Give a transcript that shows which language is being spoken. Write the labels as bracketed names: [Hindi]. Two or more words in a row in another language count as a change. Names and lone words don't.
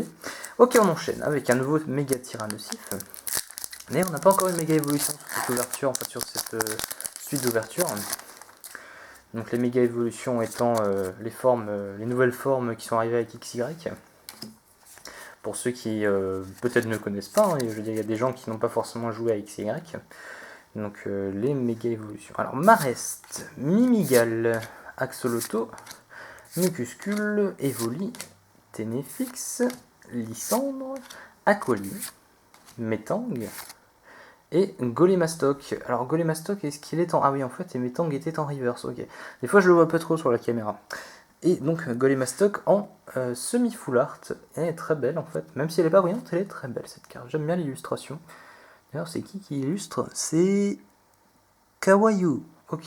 [French] Ok, on enchaîne avec un nouveau méga tyrannosif. Mais on n'a pas encore une méga évolution sur cette ouverture, en fait sur cette suite d'ouverture. Donc les méga évolutions étant les nouvelles formes qui sont arrivées avec XY. Pour ceux qui peut-être ne connaissent pas, hein, je veux dire, il y a des gens qui n'ont pas forcément joué à XY. Donc les méga évolutions. Alors Marest, Mimigal, Axoloto, Mucuscule, Evoli, Ténéfix, Lysandre, Acoly, Metang et Golémastoc. Alors Golémastoc, est-ce qu'il est en... Ah oui, en fait, et Metang était en reverse, ok. Des fois, je le vois pas trop sur la caméra. Et donc Golémastoc en semi- [English] full art. [French] Elle est très belle, en fait. Même si elle est pas brillante, elle est très belle, cette carte. J'aime bien l'illustration. D'ailleurs, c'est qui illustre? C'est Kawayu. Ok.